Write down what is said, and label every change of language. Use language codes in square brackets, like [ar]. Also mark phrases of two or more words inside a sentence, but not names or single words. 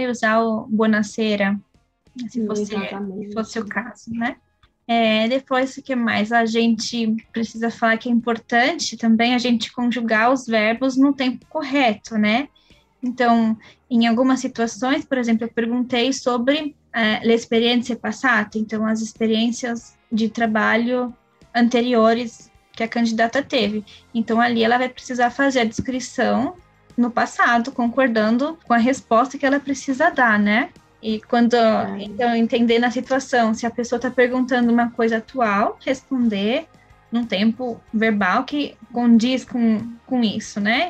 [pt] E usar o buonasera, se fosse o caso, né? Depois, o que mais? A gente precisa falar que é importante também a gente conjugar os verbos no tempo correto, né? Então, em algumas situações, por exemplo, eu perguntei sobre [it] le esperienze passate, [pt] então as experiências de trabalho anteriores que a candidata teve. Então, ali ela vai precisar fazer a descrição no passado, concordando com a resposta que ela precisa dar, né? E quando, então, entendendo a situação, se a pessoa está perguntando uma coisa atual, responder num tempo verbal que condiz com isso, né?